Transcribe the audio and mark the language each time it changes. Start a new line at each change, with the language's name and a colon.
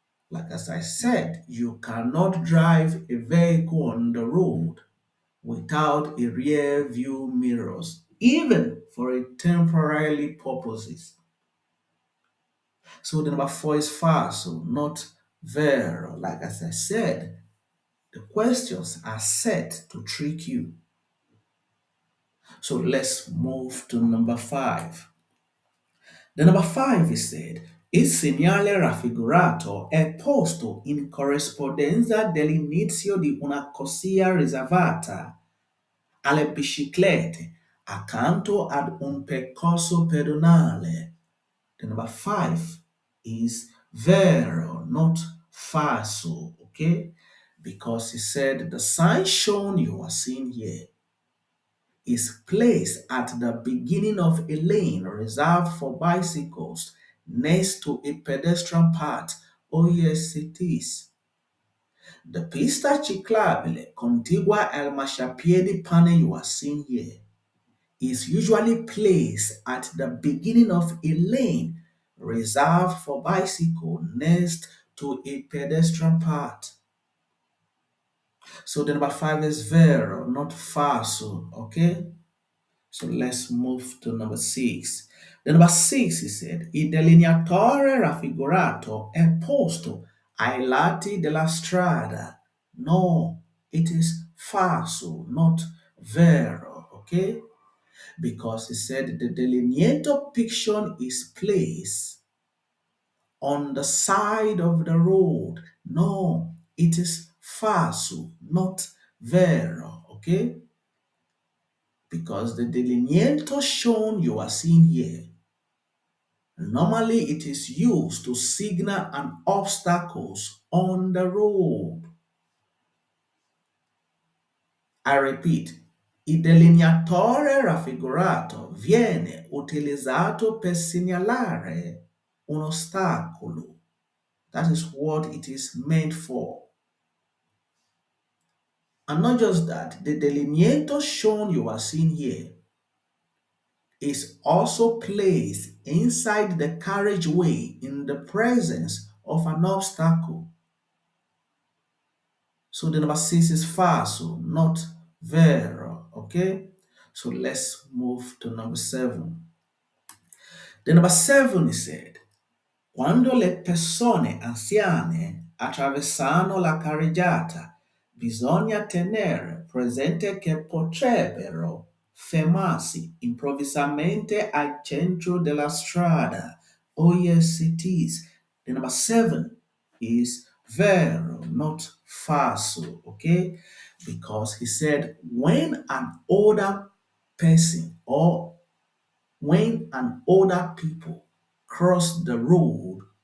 English: Like as I said, you cannot drive a vehicle on the road without a rear view mirrors, even for a temporary purposes. So the number four is falso, not vero. Like as I said, the questions are set to trick you. So let's move to number five. The number five is said,
Italian: il segnale raffigurato è posto in corrispondenza dell'inizio di una corsia riservata alle biciclette accanto ad un percorso pedonale.
English: The number five is vero, not falso, okay? Because he said the sign shown you are seeing here is placed at the beginning of a lane reserved for bicycles next to a pedestrian path. Oh, yes, it is. The
Italian: pista ciclabile contigua al marciapiede
English: panel you are seeing here is usually placed at the beginning of a lane reserved for bicycle next to a pedestrian path. So the number five is vero, not falso, okay? So let's move to number six. The number six, he said,
Italian: il delineatore raffigurato è posto ai lati della strada.
English: No, it is falso, not vero, okay? Because he said the delineator picture is placed on the side of the road. No, it is falso, not vero, okay? Because the delineator shown you are seeing here, normally it is used to signal an obstacles on the road. I repeat,
Italian: il delineatore raffigurato viene utilizzato per segnalare un ostacolo.
English: That is what it is meant for. And not just that, the delineator shown you are seeing here is also placed inside the carriageway in the presence of an obstacle. So the number six is falso, not vero. Okay? So let's move to number seven. The number seven is said,
Italian: quando le persone anziane attraversano la carreggiata, bisogna tenere presente che potrebbero fermarsi improvvisamente al centro della strada.
English: Oh yes, it is. The number seven is vero, not falso, okay? Because he said when an older person or when an older people cross the road,